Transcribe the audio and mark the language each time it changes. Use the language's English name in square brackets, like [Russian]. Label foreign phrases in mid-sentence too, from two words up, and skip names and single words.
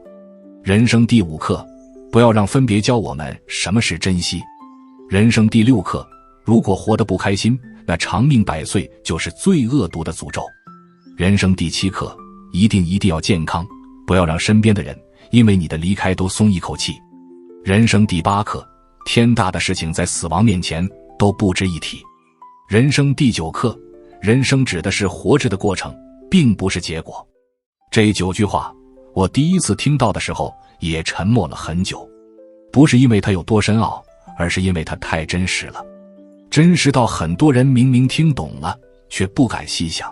[Chinese] 人生第五課，不要讓分別教我們什麼是珍惜。人生第六課，如果活得不開心，那長命百歲就是最惡毒的詛咒。人生第七課，一定要健康，不要讓身邊的人因為你的離開都鬆一口氣。人生第八課，天大的事情在死亡面前都不值一提。人生第九課，人生指的是活着的過程，並不是結果。這9句話，我第一次聽到的時候也沉默了很久，不是因為它有多深奧，而是因為它太真實了，真實到很多人明明聽懂了，卻不敢細想。